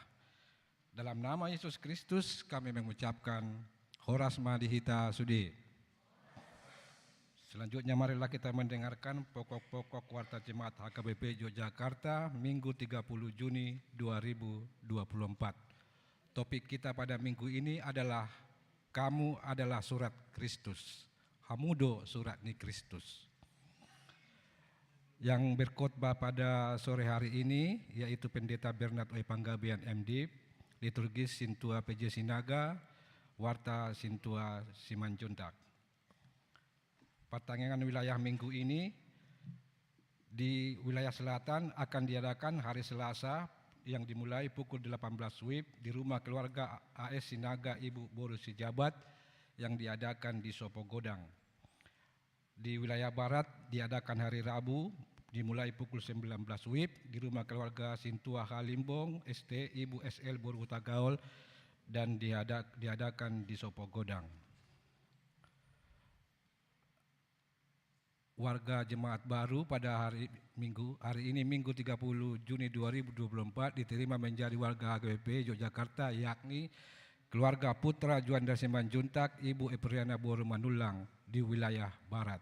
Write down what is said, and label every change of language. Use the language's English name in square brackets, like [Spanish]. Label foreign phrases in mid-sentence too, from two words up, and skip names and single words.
[Indonesian] Dalam nama Yesus Kristus kami mengucapkan [Batak Toba] Horas Madihita Sudi. [Indonesian] Selanjutnya marilah kita mendengarkan pokok-pokok Warta Jemaat HKBP Yogyakarta Minggu 30 Juni 2024. Topik kita pada minggu ini adalah Kamu adalah surat Kristus. [Batak Toba] Hamudo surat ni Kristus. [Indonesian] Yang berkhotbah pada sore hari ini yaitu Pendeta Bernard Oi Panggabean MD, Liturgis Sintua PJ Sinaga, Warta Sintua Simanjuntak. Pertandingan wilayah minggu ini di wilayah selatan akan diadakan hari Selasa yang dimulai pukul 18 WIB di rumah keluarga AS Sinaga Ibu Boru Sijabat yang diadakan di Sopogodang. Di wilayah barat diadakan hari Rabu dimulai pukul 19 WIB di rumah keluarga Sintua Halimbong ST Ibu SL Boru Tagaol dan diadakan di Sopogodang. Warga jemaat baru pada hari ini Minggu 30 Juni 2024 diterima menjadi warga HKBP Yogyakarta, yakni keluarga putra Juanda Simanjuntak Ibu Epriana Boru Manulang di wilayah barat.